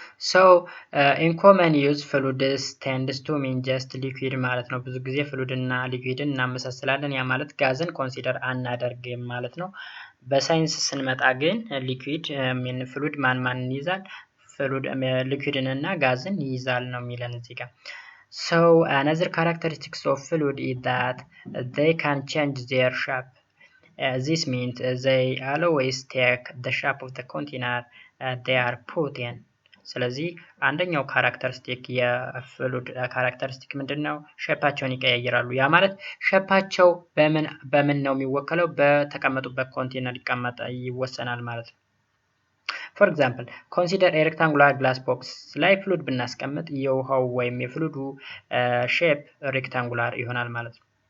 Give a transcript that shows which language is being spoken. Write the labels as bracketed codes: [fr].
[en] so in common use fluids tends to mean just liquid [am] ማለት ነው። ብዙ ጊዜ ፍሉድ እና ሊኩዊድን እናመሳስላለን። ያ ማለት ጋዝን ኮንሲደር አናደርግም ማለት ነው። በሳይንስ ስንመጣ ግን ሊኩዊድ ፍሉድ ማን ይይዛል? ፍሉድ ሊኩዊድን እና ጋዝን ይይዛል ነው የሚለን እዚህ ጋር። [en] So another characteristics of fluid is that they can change their shape. This means they always take the shape of the container they are put in. [am] ስለዚህ አንደኛው ካራክተሪስቲክ የፍሉድ ካራክተሪስቲክ ምንድነው? ሼፓቸውን ይቀያየራሉ። ያ ማለት ሼፓቸው በምን ነው የሚወከለው? በተቀመጡበት ኮንቴነር ይወሰናል ማለት ነው። [en] For example, consider a rectangular glass box [am] ላይ ፍሉድ ብናስቀምጥ የውሃው ወይም የፍሉዱ ሼፕ ሬክታንጉላር ይሆናል ማለት ነው።